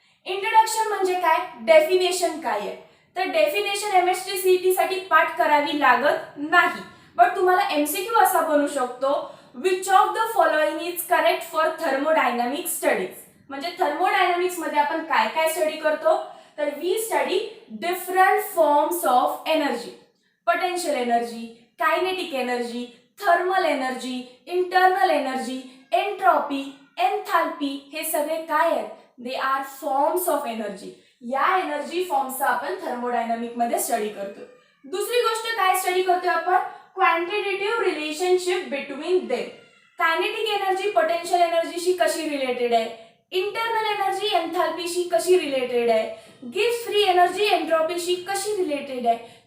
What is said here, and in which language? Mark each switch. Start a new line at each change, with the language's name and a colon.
Marathi: Introduction म्हणजे काय? Definition काय आहे? तर डेफिनेशन MHT CET साठी पाठ करावी लागत नाही.
English: but
Marathi: तुम्हाला MCQ असा बनू शकतो,
English: Which of the following is correct for thermodynamic studies.
Marathi: म्हणजे थर्मोडायनामिक्स मध्ये आपण काय काय स्टडी करतो?
English: तर we study different forms of energy. Potential energy, kinetic energy, thermal energy, internal energy, entropy, enthalpy.
Marathi: हे सगळे काय आहेत?
English: They are forms of energy.
Marathi: या एनर्जी फॉर्म्सचा आपण थर्मोडायनामिक मध्ये स्टडी करतो. दुसरी गोष्ट काय स्टडी करतोय आपण?
English: Quantitative relationship between them.
Marathi: Kinetic energy potential एनर्जीशी कशी रिलेटेड आहे? इंटरनल एनर्जी एन्थाल्पीशी कशी रिलेटेड आहे? गिब्स फ्री एनर्जी एंट्रॉपीशी कशी रिलेटेड आहे?